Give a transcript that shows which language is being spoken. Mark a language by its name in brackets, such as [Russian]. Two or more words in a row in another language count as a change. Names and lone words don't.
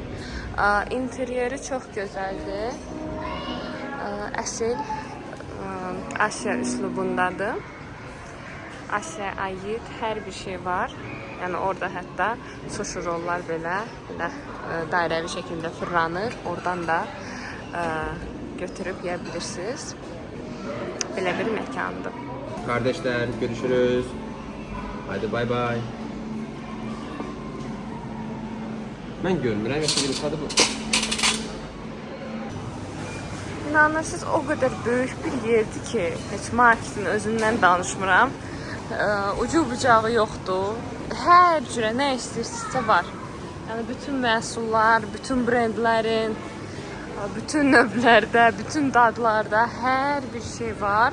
[Azerbaijani] İnteryeri çox gözəldir. Əsl Asiya üslubundadır. Asiyaya aid hər bir şey var. Yəni orada hətta sushi rollar belə dairəvi şəkildə fırlanır. Oradan da götürüb yeyə bilirsiniz. Belə bir məkandır. [Turkish] Kardeşler görüşürüz. Hadi bay bay. [Azerbaijani] Ben görmürəm, yoxsa bir tadı bu. İnanırsınız o qədər böyük bir yerdir ki, heç marketin özündən danışmıram. Ucu bucağı yoxdur. Hər cürə nə istəyirsinizsə var. Yəni bütün məhsullar, bütün brendlərin, bütün növlərdə, bütün dadlarda hər bir şey var.